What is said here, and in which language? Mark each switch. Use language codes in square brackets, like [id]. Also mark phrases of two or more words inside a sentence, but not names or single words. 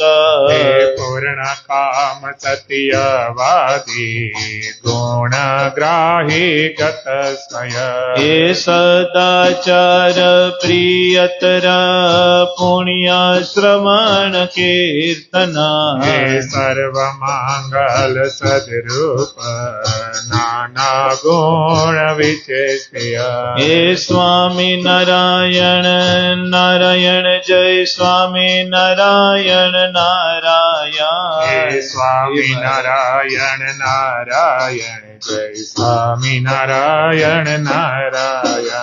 [sa] हे पूर्ण काम सत्यवादी गुणग्राही गत स्वय। हे सदाचार प्रियतर पुण्य श्रवण कीर्तन। हे सर्वमंगल सद्रूप રૂપ નાના ગુણ વિચેષ્ય [gu] હે સ્વામી નારાયણ નારાયણ જય સ્વામી નારાયણ નારાયણ હે સ્વામી નારાયણ નારાયણ જય સ્વામી નારાયણ નારાયણ